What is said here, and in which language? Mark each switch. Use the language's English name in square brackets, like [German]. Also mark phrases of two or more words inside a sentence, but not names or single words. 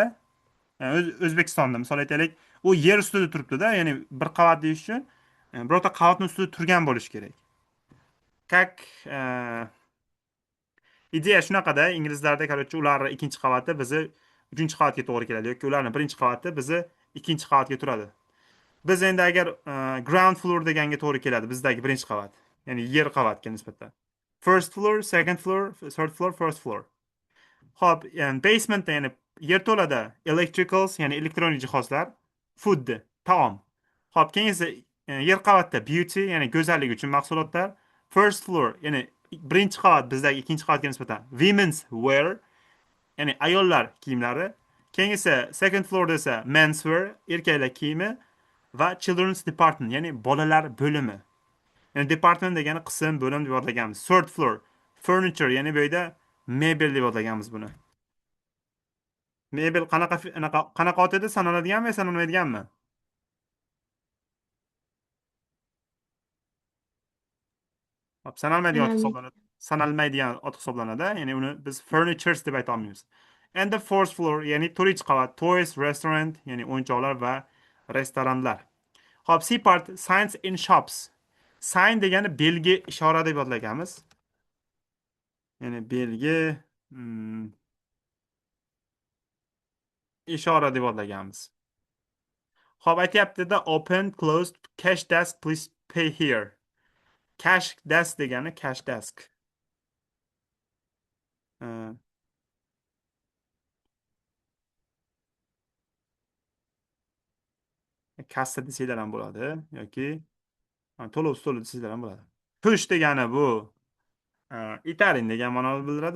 [Uzbek] O'zbekistonda misol aytaylik, u yer ustida turibdi-da, ya'ni bir qavat deyish uchun birorta qavatning ustida turgan bo'lishi kerak. [Russian] Как ideya [Uzbek] shunaqada, inglizlarda короче ularni ikkinchi qavati bizni uchinchi qavatga to'g'ri keladi yoki ularni birinchi qavati bizni ikkinchi qavatga turadi. Biz endi agar [English] ground floor [Uzbek] deganga to'g'ri keladi bizdagi birinchi qavat, ya'ni yer qavatga nisbatan. [English] First floor, second floor, third floor, first floor. [Uzbek] Hop, yani basementda, ya'ni yerto'lada electricals, ya'ni elektronik jihozlar, food, taom. Hop, keyingisi yer qavatda beauty, ya'ni go'zallik uchun mahsulotlar. [English] First floor, [Uzbek] ya'ni birinchi qavat bizdagi ikkinchi qavatga nisbatan [English] women's wear, [Uzbek] ya'ni ayollar kiyimlari. Keyingisi [English] second floor [Uzbek] esa menswear, erkaklar kiyimi va [English] children's department, [Uzbek] ya'ni bolalar bo'limi. Ya'ni department degani qism, bo'lim deb ataganmiz. [English] Third floor furniture, [Uzbek] ya'ni bu yerda mebel deb ataganmiz buni. Mebel qanaqa otida sanaladiganmi, sanalmaydiganmi? Hop, sanalmaydigan ot Sanalmaydi. hisoblanadi. Sanalmaydigan ot hisoblanadi. Ya'ni uni biz furnitures deb ayta olmaymiz. [English] And the fourth floor, [Uzbek] ya'ni 4 qavat, [English] toys, restaurant, [Uzbek] ya'ni o'yinchoqlar va restoranlar. Hop, [English] C part, signs in shops. [Uzbek] Sign degani belgi, ishora deb yodlaganmiz. Ya'ni belgi, hmm, ishora deb yodlaganmiz. Hop, aytyapti-da, [English] open, closed, cash desk, please pay here. Cash desk degani cash desk. [Uzbek] Uh, kassa desanglar ham bo'ladi yoki to'lov stoli desanglar ham bo'ladi. Push degani bu itaring degan ma'noni bildiradi.